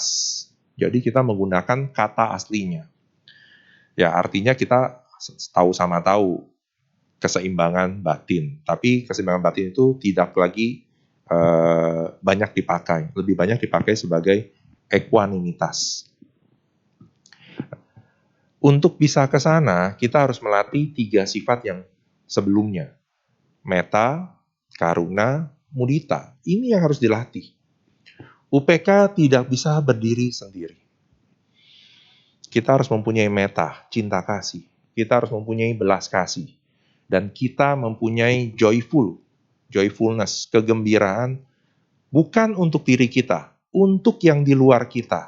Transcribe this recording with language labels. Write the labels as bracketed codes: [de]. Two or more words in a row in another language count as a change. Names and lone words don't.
[id] Jadi kita menggunakan kata aslinya. Ya, artinya kita tahu sama tahu keseimbangan batin. Tapi keseimbangan batin itu tidak lagi banyak dipakai. Lebih banyak dipakai sebagai equanimitas. Untuk bisa ke sana, kita harus melatih 3 sifat yang sebelumnya. [pi] Metta, karuna, mudita. [id] Ini yang harus dilatih. UPK tidak bisa berdiri sendiri. Kita harus mempunyai metta, cinta kasih. Kita harus mempunyai belas kasih. Dan kita mempunyai joyfulness, kegembiraan, bukan untuk diri kita, untuk yang di luar kita.